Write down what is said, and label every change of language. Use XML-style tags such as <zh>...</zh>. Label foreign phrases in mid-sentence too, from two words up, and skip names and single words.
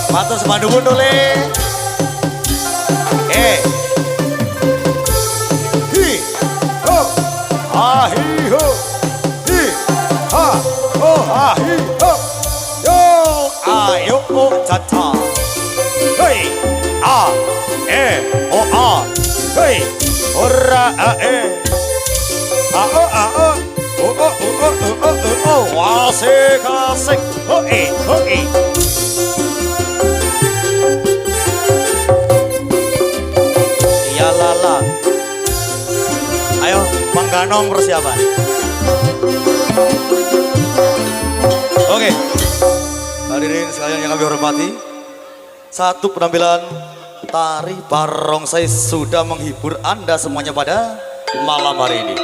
<id>matur semandu pun le. Hi ho ha hi ho hi ha ho ha hi ho yo ayo o cha hei a o a hei ora a o asik asik hoi ya lala ayo pangganong persiapan oke hadirin sekalian yang kami hormati satu penampilan tari barongsai sudah menghibur Anda semuanya pada malam hari ini.</id>